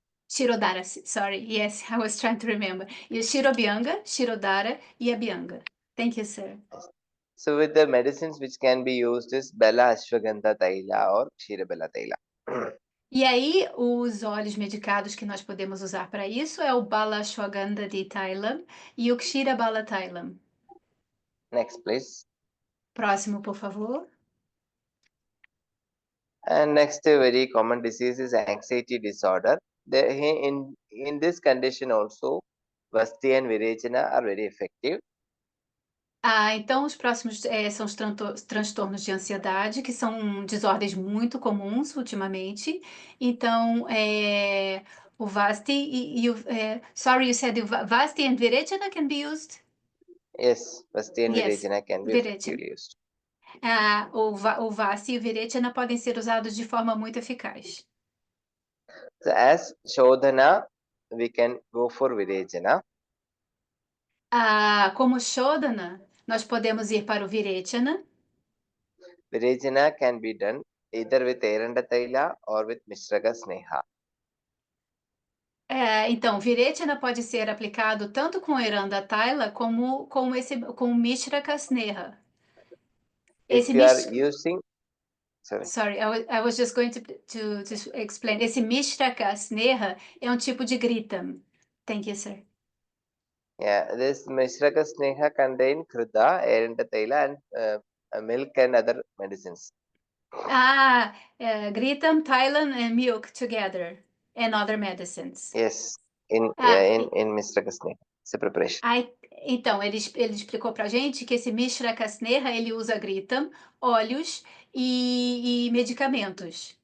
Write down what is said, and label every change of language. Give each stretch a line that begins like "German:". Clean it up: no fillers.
English: Shirodhara, sorry, yes, I was trying to remember.
Portuguese: E Shirobhyanga, Shirodhara e Abhyanga.
English: Thank you, sir. So with the medicines which can be used is Bela Ashwagandha Taila or Kshirabela Taila.
Portuguese: E aí, os óleos medicados que nós podemos usar para isso é o Bala Ashwagandha de Thailand e o Kshira Bala Thailand.
English: Next, please.
Portuguese: Próximo, por favor.
English: And next, a very common disease is anxiety disorder. In this condition also, Vasti and Virechana are very effective.
Portuguese: Então, os próximos são os transtornos de ansiedade, que são desordens muito comuns ultimamente. Então, o Vasti
English: sorry, you said Vasti and Virechana can be used? Yes, Vasti and Yes, Virechana can be Virechana. effectively used.
Portuguese: O Vasti e o Virechana podem ser usados de forma muito eficaz.
English: So as Shodhana, we can go for Virechana.
Portuguese: Como Shodhana, nós podemos ir para o Virechana.
English: Virechana can be done either with Eranda Taila or with Mishraka Sneha.
Portuguese: Então, Virechana pode ser aplicado tanto com Eranda Taila como com Mishraka Sneha.
English: If you are using, sorry. Sorry, I was just going to explain.
Portuguese: Esse Mishraka Sneha é um tipo de Gritam.
English: Thank you, sir. Yeah, this Mishraka Sneha contain Krida, Eranda Taila, and milk and other medicines. Gritam, Thailand, and milk together, and other medicines. Yes, in Mishraka Sneha, it's a preparation.
Portuguese: Então, ele explicou pra gente que esse Mishraka Sneha, ele usa Gritam, óleos e medicamentos.